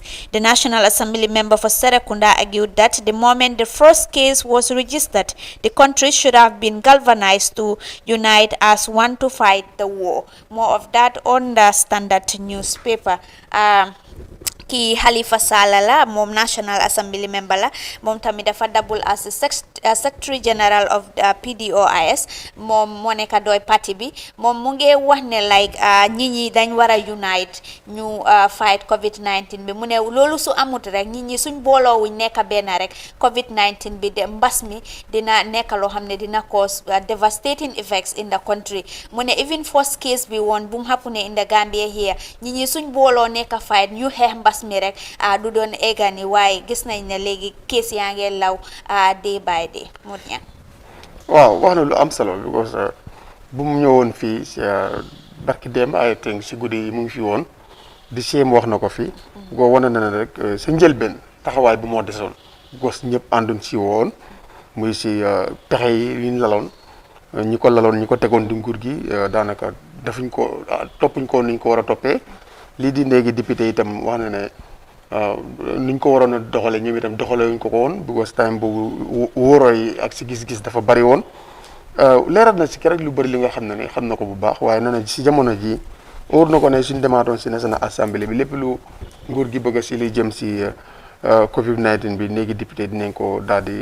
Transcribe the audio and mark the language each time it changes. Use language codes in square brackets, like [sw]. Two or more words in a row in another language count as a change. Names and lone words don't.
[en] The National Assembly member for Serekunda argued that the moment the first case was registered, the country should have been galvanized to unite as one to fight the war. More of that on the Standard newspaper. [wo] Ki Halifa Sallah la mom [en] National Assembly member [wo] la mom tamit dafa [en] double as Secretary General of PDOIS [wo] mom moo nekk doy parti bi mom mu ngi wax ne like nit ñi dañ war a unite ñu fight COVID-19 bi mu ne loolu su amut rek nit ñi suñ booloo wuñ nekk benn rek COVID-19 bi de mbas mi dina nekk loo xam ne dina [en] cause devastating effects in the country. [wo] Mu ne even first case bi woon bu mu happen [en] in the Gambia here [wo] nit ñi suñ booloo nekk fight ñu xeex mbas mi rek du doon egani waaye gis nañ ne léegi case yaa ngi law [en] day by day. [wo] waaw wax na lu am solo because bu mu ñëwoon fii si barki démb [en] I think [wo] si guddi yi mu ngi fi woon di séem wax na ko fi goo wane na ne rek sa njëlbeen taxawaay bu moo desoon gos ñëpp ànduñ si woon muy si pexe yi ñu laloon ñi ko laloon ñi ko tegoon di nguur gi daanaka defuñ ko toppuñ ko niñ ko war a toppee lii di léegi député itam wax na ne niñ ko waroon a doxale ñoom itam doxalewuñ ko woon because time boobu wóoroo yi ak si gis-gis dafa bari woon leeral na si rek lu bari li nga xam ne xam na ko bu baax waaye nee na si jamono ji wóor na ko ne suñ demaatoon si National Assembly bi lépp lu nguur gi bëgg si li jëm si COVID-19 bi léegi député dinañ ko daal di